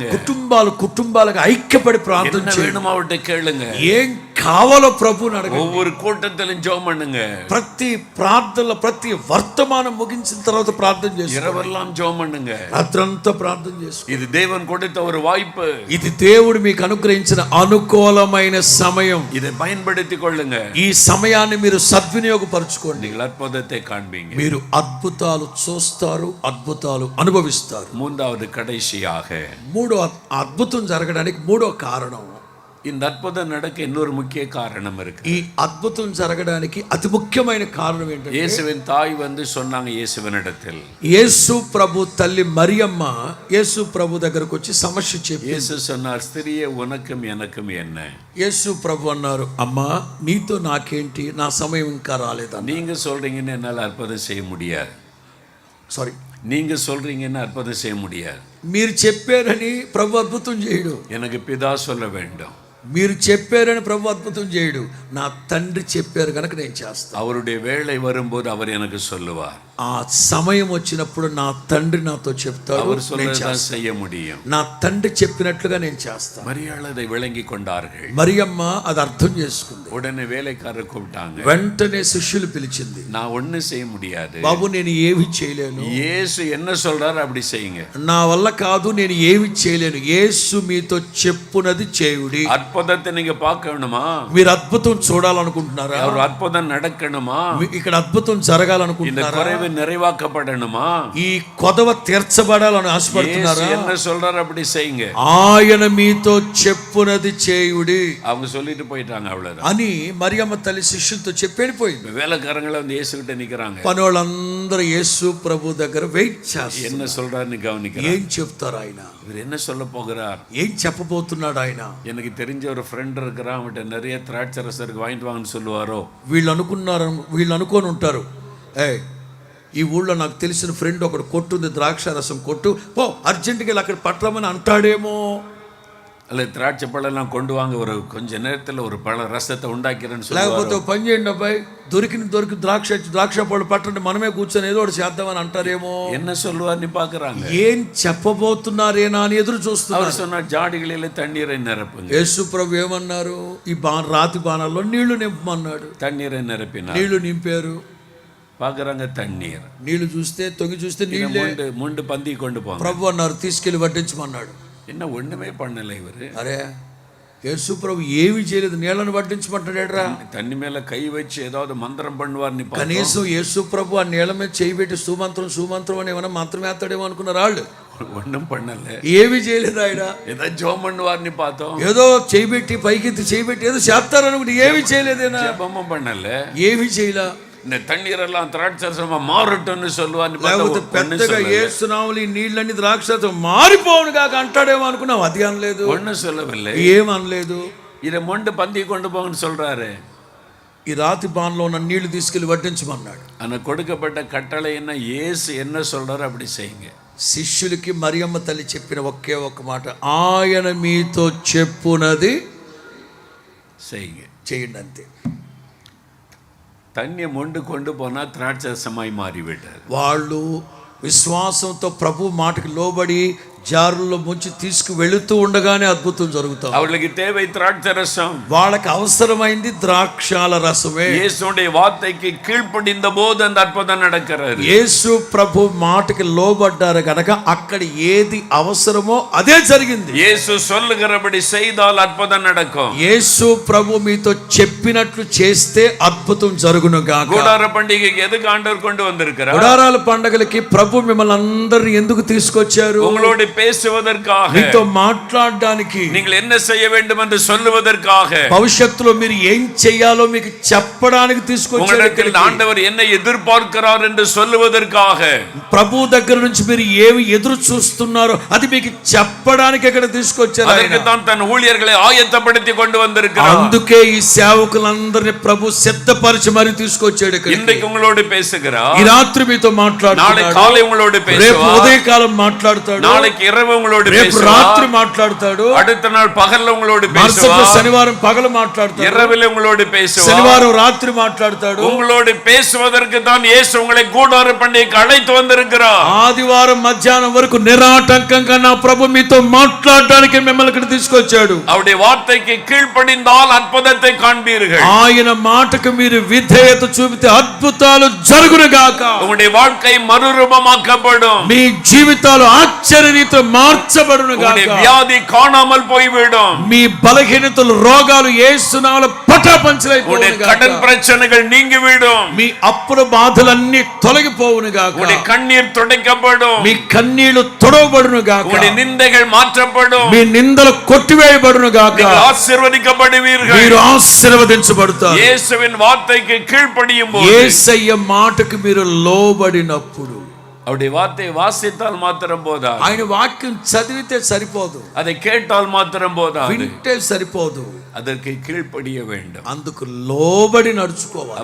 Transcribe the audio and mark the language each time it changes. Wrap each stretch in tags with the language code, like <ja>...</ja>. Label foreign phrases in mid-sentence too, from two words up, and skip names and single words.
<te>కుటుంబాలకు ఐక్యపడి ప్రార్థన</te> <ta>என்ன</ta> <te>చేయండి.</te> <ta>வேணுమో அவர்கிட்ட கேளுங்க.</ta> <te>ఏం కావాలో ప్రభువుని అడగండి.</te> <ta>ஒவ்வொரு கூட்டத்திலும் ஜெபம் பண்ணுங்க,</ta> <te>ప్రతి ప్రార్థనలో ప్రతి వర్తమానం ముగించిన తర్వాత ప్రార్థన చేసి</te> <ta>இரவெல்லாம் ஜெபம் பண்ணுங்க.</ta> <te>రాత్రంతా ప్రార్థన చేసుకో.</te> <ta>இது தேவன் கொடுத்த ஒரு வாய்ப்பு,</ta> <te>ఇది దేవుడు మీకు అనుగ్రహించిన అనుకూలమైన సమయం.</te> <ta>இதை பயன்படுத்திக் கொள்ளுங்க.</ta> <te>ఈ సమయాన్ని మీరు సద్వినియోగపరచుకోండి.</te> <ta>நீங்கள் అద్భుதத்தை காண்பீங்க.</ta> <te>మీరు అద్భుతాలు చూస్తారు, అద్భుతాలు అనుభవిస్తారు.</te> <ta>மூன்றாவது கடைசியாக,</ta> <te>మూడో అద్భుతం జరగడానికి మూడో కారణం,</te> <ta>இந்த அற்புதம் நடக்க இன்னொரு முக்கிய காரணம் இருக்கு.</ta> <te>ఈ అద్భుతం జరగడానికి అతి ముఖ్యమైన కారణం ఏంటంటే,</te> <ta>இயேசுவின் தாய் வந்து சொன்னாங்க இயேசுவினிடத்தில்,</ta> <te>యేసు ప్రభు తల్లి మరియమ్మ యేసు ప్రభు దగ్గరకు వచ్చి సమస్య చెప్పి,</te> <ta>இயேசு சொன்னார், ஸ்திரியே உனக்கும் எனக்கும் என்ன?</ta> <te>యేసు ప్రభు అన్నారు, అమ్మా నీతో నాకేంటి, నా సమయం ఇంకా రాలేదన్న.</te> <ta>நீங்க சொல்றீங்கன்னு என்னால் அற்புதம் செய்ய முடியாது.</ta> <te>సారీ,</te> <ta>நீங்க சொல்றீங்கன்னு அற்புதம் செய்ய முடியாது.</ta> <te>మీరు చెప్పారని ప్రభు అద్భుతం చేయడు.</te> <ta>எனக்கு பிதா சொல்ல வேண்டும்.</ta> <te>మీరు చెప్పారని ప్రభు అద్భుతం చేయడు. నా తండ్రి చెప్పారు కనుక నేను చేస్తాను.</te> <ta>அவருடைய வேளை வரும்போது அவர் எனக்கு சொல்லுவார்.</ta> <te>ఆ సమయం వచ్చినప్పుడు నా తండ్రి నాతో చెప్తాడు,</te> <ta>அவர்</ta> <te>నేను</te> <ta>சொல்லதான்</ta> <te>చేస్తాను.</te> <ta>செய்ய முடியும்.</ta> <te>నా తండ్రి చెప్పినట్లుగా నేను చేస్తాను.</te> <ta>மரியாள் அதை விளங்கி கொண்டார்கள்.</ta> <te>మరియమ్మ అది అర్థం చేసుకుంది.</te> <ta>உடனே வேலைக்காரர் கூப்பிட்டாங்க.</ta> <te>వెంటనే శిష్యులు పిలిచింది,</te> <ta>நான் ஒண்ணு செய்ய முடியாது,</ta> <te>బాబు నేను ఏమి చేయలేను,</te> <ta>இயேசு என்ன சொல்றாரு அப்படி செய்யுங்க.</ta> <te>నా వల్ల కాదు, నేను ఏమి చేయలేను, యేసు మీతో చెప్పునది చేయుడి.</te> <ta>அற்புதத்தை நீங்க பார்க்கணுமா?</ta> <te>మీరు అద్భుతం చూడాలనుకుంటున్నారా?</te> <ta>ஒரு அற்புதம் நடக்கணுமா?</ta> <te>ఇక్కడ అద్భుతం</te> <ta>இந்த</ta> <te>జరగాలనుకుంటున్నారా?</te> <ta>குறைவு நிறைவாக்கப்படணுமா?</ta> <te>ఈ కొదవ తీర్చబడాలని</te> <ta>இயேசு</ta> <te>ఆశపడుతున్నారా?</te> <ta>என்ன சொல்றாரு அப்படி செய்யுங்க.</ta> <te>ఆయన మీతో చెప్పునది చేయుడి</te> <ta>அவங்க சொல்லிட்டு போயிட்டாங்க, அவ்வளவுதான்.</ta> <te>అని మరియమ్మ తల్లి శిష్యులతో చెప్పి వెళ్ళిపోయింది.</te> <ta>வேலைக்காரங்களை வந்து இயேசு கிட்ட நிக்கிறாங்க.</ta> <te>పనోళ్ళందరూ యేసు ప్రభు దగ్గర వెయిట్ చేస్తారు.</te> <ta>என்ன சொல்றாருன்னு கவனிக்கிறாங்க.</ta> <te>ఏం చెప్తారు ఆయన,</te> <ta>இவர் என்ன சொல்ல போகிறார்?</ta> <te>ఏం చెప్పబోతున్నాడు ఆయన?</te> <ta>எனக்கு தெரிஞ்ச ஒரு ஃப்ரெண்ட் இருக்கிறான், அவன்கிட்ட நிறைய திராட்சை ரசருக்கு வாங்கிட்டு வாங்கன்னு சொல்லுவாரோ.</ta> <te>వీళ్ళు అనుకొని ఉంటారు, ఈ ఊళ్ళో నాకు తెలిసిన ఫ్రెండ్ ఒకడు కొట్టుంది, ద్రాక్ష రసం కొట్టు, పో అర్జెంటుగా వెళ్ళి అక్కడ పట్టమని అంటాడేమో.</te> <ta>அல்ல திராட்சை பழம்லாம் கொண்டு வாங்க, ஒரு கொஞ்ச நேரத்தில் ஒரு பழ ரசத்தை உண்டாக்கிறேன்னு</ta> <te>లేకపోతే</te> <ta>சொல்லுவாரு.</ta> <te>ఓ పని చేయండి అబ్బాయి, దొరికి ద్రాక్ష పళ్ళు పట్టండి, మనమే కూర్చొని ఏదో ఒకటి చేద్దామని అంటారేమో.</te> <ta>என்ன சொல்லுவார்னு பாக்குறாங்க.</ta> <te>ఏం చెప్పబోతున్నారేనా అని ఎదురు చూస్తున్నారు.</te> <ta>அவர் சொன்னார், ஜாடிகளில் தண்ணீரை நிரப்புங்க.</ta> <te>యేసు ప్రభు ఏమన్నారు, ఈ రాతి బాణాల్లో నీళ్లు నింపమన్నాడు.</te> <ta>தண்ணீரை நிரப்பினார்.</ta> <te>నీళ్లు నింపారు.</te> <ta>பாக்குறாங்க தண்ணீர்.</ta> <te>నీళ్లు చూస్తే తొంగి చూస్తే నీళ్ళే.</te> <ta>முண்டு பந்தி கொண்டு போங்க.</ta> <te>ప్రభు అన్నారు, తీసుకెళ్లి వడ్డించమన్నాడు.</te> <ta>என்ன ஒண்ணுமே பண்ணல இவரு.</ta> <te>అరే యేసు ప్రభు ఏమీ చేయలేదు, నీళ్లను వడ్డించమంటాడేట్రా.</te> <ta>தண்ணி மேல கை வச்சு ஏதாவது மந்திரம் பண்ணுவார்ని</ta> <te>కనీసం యేసు ప్రభు ఆ నీళ్ల మీద చేయి పెట్టి సుమంత్రం అని ఏమైనా మంత్రం వేస్తాడేమో అనుకున్నారు వాళ్ళు.</te> <ta>ஒன்றும் பண்ணல,</ta> <te>ఏమీ చేయలేదు ఆయన.</te> <ta>ஏதோ ஜெபம் பண்ணுவார்ని பார்த்தோம்.</ta> <te>ఏదో చేయి పెట్టి పైకి చేయి పెట్టి ఏదో చేస్తారనుకుంటే ఏమీ చేయలేదేనా.</te> <ta>ஜெபமும் பண்ணல,</ta> <te>ఏమీ చేయలా.</te> <ta>இந்த தண்ணீரெல்லாம் திராட்சரசமா மாறட்டும்னு சொல்லுவார்ని</ta> <te>లేకపోతే పెద్దగా యేసు నామములో ఈ నీళ్ళని ద్రాక్షరసం మారిపోవును కాక అంటాడేమో అనుకున్నాం. అది అనలేదు,</te> <ta>ஒன்னும் சொல்லவில்லை,</ta> <te>ఏమనలేదు.</te> <ta>இதை மொண்டு பந்தி கொண்டு போங்கன்னு சொல்றாரு.</ta> <te>ఈ రాతి బాన్లో ఉన్న నీళ్లు తీసుకెళ్లి వడ్డించమన్నాడు.</te> <ta>ஆனா கொடுக்கப்பட்ட கட்டளை என்ன, இயேசு என்ன சொல்றாரு அப்படி செய்யுங்க.</ta> <te>శిష్యులకి మరియమ్మ తల్లి చెప్పిన ఒకే ఒక్క మాట, ఆయన మీతో చెప్పునది</te> <ta>செய்யுங்க,</ta> <te>చేయండి అంతే.</te> <ta>தண்ணியை மொண்டு கொண்டு போனா திராட்சரசமாய் மாறிவிட்டார்.</ta> <te>వాళ్ళు విశ్వాసంతో ప్రభు మాటకి లోబడి జారుల్లో ముంచి తీసుకు వెళుతూ ఉండగానే అద్భుతం జరుగుతాం.</te> <ta>அவளுக்கு தேவை திராட்சரசம்.</ta> <te>వాళ్ళకి అవసరమైంది ద్రాక్షాల రసమే.</te> <ta>இயேசுடைய வார்த்தைக்கு கீழ்ப்படிந்த போது அந்த அற்புதம் நடக்கிறது.</ta> <te>యేసు ప్రభు మాటకి లోబడ్డారు కనుక అక్కడ ఏది అవసరమో అదే జరిగింది.</te> <ta>இயேசு சொல்லுகிறபடி செய்தால் அற்புதம் நடக்கும்.</ta> <te>యేసు ప్రభు మీతో చెప్పినట్లు చేస్తే అద్భుతం జరుగును గాక.</te> <ta>கூடார பண்டிகைக்கு எதுக்கு ஆண்டவர் கொண்டு வந்திருக்கிறார்?</ta> <te>గుడారాల పండగలకి ప్రభు మిమ్మల్ని అందరిని ఎందుకు తీసుకొచ్చారు?</te> <ta>உங்களோடு பேசுவதற்காக,</ta> <te>మీతో మాట్లాడడానికి,</te> <ta>நீங்கள் என்ன செய்ய வேண்டும் என்று சொல்லுவதற்காக,</ta> <te>భవిష్యత్తులో మీరు ఏం చేయాలో మీకు చెప్పడానికి తీసుకొచ్చారు.</te> <ta>உங்களிடத்தில் ஆண்டவர் என்ன எதிர்பார்க்கிறார் என்று சொல்லுவதற்காக,</ta> <te>ప్రభు దగ్గర నుంచి మీరు ఏమి ఎదురు చూస్తున్నారో అది మీకు చెప్పడానికి ఇక్కడ తీసుకొచ్చారు.</te> <ta>அதற்கு தான் தன் ஊழியர்களை ஆயத்தப்படுத்தி கொண்டு வந்திருக்கிறார்.</ta> <te>అందుకే ఈ సేవకులందరిని ప్రభు సిద్ధపరిచి మరి తీసుకొచ్చాడు.</te> <ta>இன்றைக்கு உங்களோடு பேசுகிறார்,</ta> <te>ఈ రాత్రి మీతో మాట్లాడుతున్నాడు,</te> <ta>நாளை காலை உங்களோடு</ta> <te>రేపు</te> <ta>பேசுவார்,</ta> <te>ఉదయకాలం మాట్లాడతాడు,</te> <ta>நாளைக்கு இரவு உங்களோடு</ta> <te>రేపు</te> <ta>பேசுவார்,</ta> <te>రాత్రి మాట్లాడతాడు,</te> <ta>அடுத்த நாள் பகல்ல உங்களோடு</ta> <te>మరుసటి</te> <ta>பேசுவார்,</ta> <te>శనివారం పగలు మాట్లాడతాడు,</te> <ta>இரவில் உங்களோடு பேசுவார்,</ta> <te>శనివారం రాత్రి మాట్లాడతాడు.</te> <ta>உங்களோடு பேசுவதற்கு தான் இயேசு உங்களை கூடார பண்டிகைக்கு அழைத்து வந்திருக்கிறார்.</ta> <te>ఆదివారం మధ్యాహ్నం వరకు నిరాటంకంగా నా ప్రభు మీతో మాట్లాడడానికి మిమ్మల్ని ఇక్కడ తీసుకొచ్చాడు.</te> <ta>அவருடைய வார்த்தைக்கு கீழ்ப்படிந்தால் அற்புதத்தை காண்பீர்கள்.</ta> <te>ఆయన మాటకు మీరు విధేయత చూపితే అద్భుతాలు జరుగును గాక.</te> <ta>உங்களுடைய வாழ்க்கை மறுரூபமாக்கப்படும்.</ta> <te>మీ జీవితాలు ఆశ్చర్యరీతిలో మార్చబడును గాక.</te> <ta>உங்களுடைய வியாதி காணாமல் போய்விடும்.</ta> <te>మీ బలహీనతలు రోగాలు యేసు నామములో పటాపంచలైపోవును</te> <ta>உங்களுடைய</ta> <te>గాక.</te> <ta>கடன் பிரச்சனைகள் நீங்கிவிடும்.</ta> <te>మీ అప్పుల బాధలన్నీ తొలగిపోవును గాక.</te> <ta>உங்களுடைய கண்ணீர் துடைக்கப்படும்.</ta> <te>మీ కన్నీళ్లు తొడవబడును గాక.</te> <ta>உங்களுடைய நிந்தைகள் மாற்றப்படும்.</ta> <te>మీ నిందలు కొట్టివేయబడును గాక.</te> <ta>நீங்கள் ஆசீர்வதிக்கப்படுவீர்கள்.</ta> <te>మీరు ఆశీర్వదించబడతారు.</te> <ta>இயேசுவின் வார்த்தைக்கு கீழ்ப்படியும் போது,</ta> <te>యేసయ్య మాటకు మీరు లోబడినప్పుడు,</te> <ta>அவருடைய வார்த்தையை வாசித்தால் மாத்திரம் போதாது,</ta> <te>ఆయన వాక్యం చదివితే సరిపోదు,</te> <ta>அதை கேட்டால் மாத்திரம் போதாது,</ta> <te>వింటే సరిపోదు,</te> <ta>அதற்கு கீழ்ப்படிய வேண்டும்.</ta> <te>అందుకు లోబడి నడుచుకోవాలి.</te>